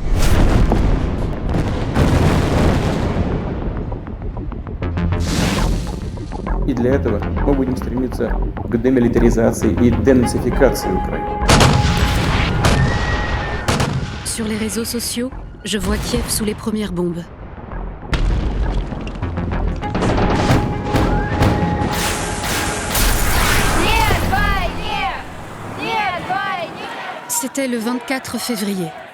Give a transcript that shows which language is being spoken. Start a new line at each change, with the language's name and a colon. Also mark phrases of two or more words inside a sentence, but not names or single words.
Russian: И для этого мы будем стремиться к демилитаризации и денацификации Украины.
French: Sur les réseaux sociaux, je vois Kiev sous les premières bombes. C'était le 24 février.